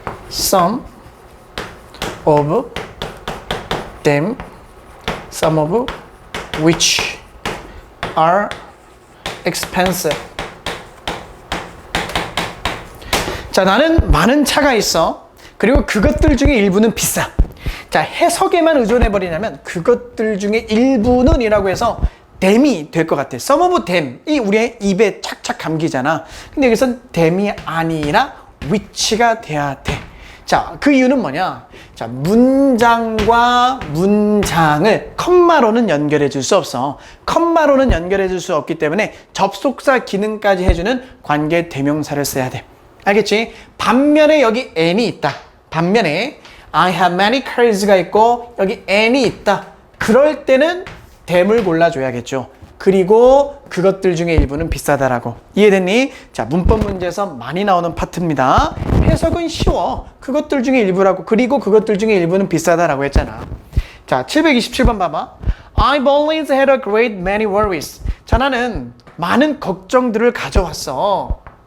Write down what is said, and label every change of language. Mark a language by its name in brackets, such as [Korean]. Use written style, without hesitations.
[English] Some of them, some of which are expensive. [Korean] 자, 나는 많은 차가 있어. 그리고 그것들 중에 일부는 비싸. 자, 해석에만 의존해버리냐면 그것들 중에 일부는 이라고 해서 them이 될 것 같아. [English] some of them [Korean] 이 우리의 입에 착착 감기잖아. 근데 여기선 them이 아니라 which가 돼야 돼. 자, 그 이유는 뭐냐? 자, 문장과 문장을 컴마로는 연결해 줄 수 없어. 컴마로는 연결해 줄 수 없기 때문에 접속사 기능까지 해주는 관계 대명사를 써야 돼. 알겠지? 반면에 여기 and이 있다. 반면에 [English] I have many cars [Korean] 가 있고 여기 and이 있다. 그럴 때는 댐을 골라줘야겠죠. 그리고 그것들 중에 일부는 비싸다라고. 이해됐니? 자, 문법 문제에서 많이 나오는 파트입니다. 해석은 쉬워. 그것들 중에 일부라고. 그리고 그것들 중에 일부는 비싸다라고 했잖아. 자, 727번 봐봐. [English] I've always had a great many worries. [Korean] 자, 나는 많은 걱정들을 가져왔어.